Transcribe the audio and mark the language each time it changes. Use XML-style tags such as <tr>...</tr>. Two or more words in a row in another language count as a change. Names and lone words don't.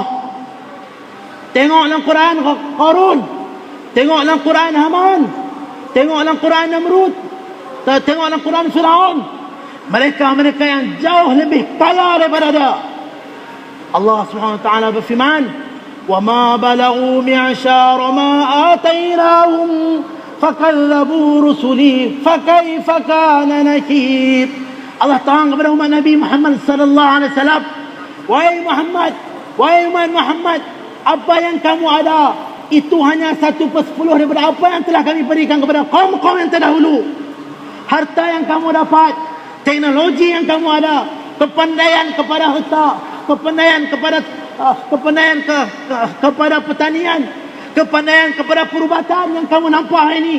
<ms>Tengok dalam Quran Qarun, tengok dalam Quran Haman, tengok dalam Quran Namrud, tengok dalam Quran Firaun. Mereka yang jauh lebih kaya daripada dia. Allah</ms> <ar>سبحانه وتعالى</ar> <ms>berfirman,</ms> <ar>"وما بلغوا معشار ما آتيناهم فكذبوا رسلي فكيف كان نكير."</ar> <ms>Allah terang kepada umat Nabi Muhammad</ms> <ar>صلى الله عليه وسلم,</ar> <ms>wahai umat Muhammad, apa yang kamu ada itu hanya 1/10 daripada apa yang telah kami berikan kepada kaum-kaum yang terdahulu. Harta yang kamu dapat, teknologi yang kamu ada, kepandaian kepada harta, kepandaian kepada pertanian, kepandaian kepada perubatan yang kamu nampak hari ini.</ms>